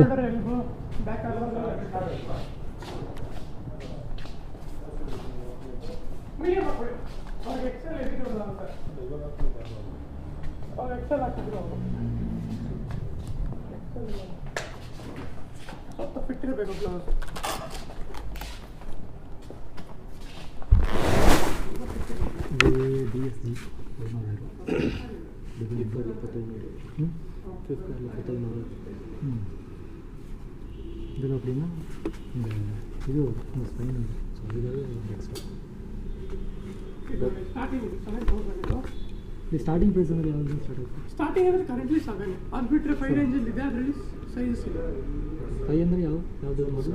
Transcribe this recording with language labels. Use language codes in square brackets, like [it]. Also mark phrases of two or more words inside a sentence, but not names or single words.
[en] back medium [kn] ಹಾಕೊಳ್ಳಿ. ಅವ್ರಿಗೆ ಎಕ್ಸೆಲ್ ಎದಿರೋಲ್ಲ ಅಂತ ಅವ್ರು ಎಕ್ಸೆಲ್ ಹಾಕಿದ್ರು. ಸ್ವಲ್ಪ ಫಿಟ್ ಇರಬೇಕು ಗ್ಲೌಸ್. [ta] DSG இதில் அப்படின்னா இந்த இது இந்த [en] spine so [ta] அதுக்காக எக்ஸ்ட்ரா [kn] ಇದು ಸ್ಟಾರ್ಟಿಂಗ್ 7000 ಇದು. ಈ [en] starting price [kn] ಅಂದರೆ ಯಾವುದು ಸ್ಟಾರ್ಟ್ ಆಗುತ್ತೆ? ಸ್ಟಾರ್ಟಿಂಗ್ ಅಂದರೆ ಕರೆಂಟ್ಲಿ 7 ಅದು ಬಿಟ್ಟರೆ 5 ರೇಂಜಲ್ಲಿ ಇದೆ. ಅದರಲ್ಲಿ ಸೈಜಸ್ ಇದೆ. 5 ಅಂದರೆ ಯಾವುದು ಮೊದಲು?